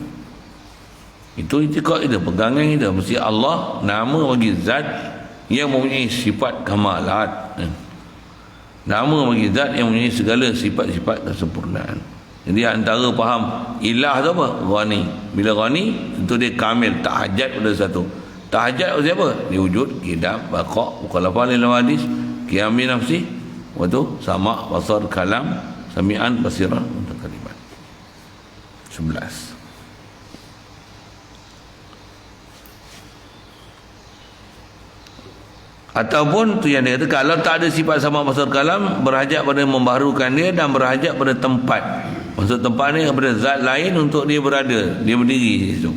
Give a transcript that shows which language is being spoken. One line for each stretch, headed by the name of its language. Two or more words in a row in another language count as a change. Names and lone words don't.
Malay: Itu itikad kita, pegangan kita. Mesti Allah nama bagi zat yang mempunyai sifat kamalat. Nama bagi zat yang mempunyai segala sifat-sifat kesempurnaan. Jadi antara faham ilah tu apa? Ghani. Bila ghani, tentu dia kamil, tak hajat pada satu. Tak hajat pada siapa? Dia
Arabic: وجود، قدم، بقاء، مخالفة للحوادث، قيام بنفسي,
Malay: waktu
Arabic: سمع بصر كلام، سميعا بصيرا متكلما.
Malay: 11. Ataupun tu yang dia kata, kalau tak ada sifat
Arabic: سمع بصر كلام,
Malay: berhajat pada membaharukan dia dan berhajat pada tempat. Maksud tempat ni kepada zat lain untuk dia berada, dia berdiri di situ.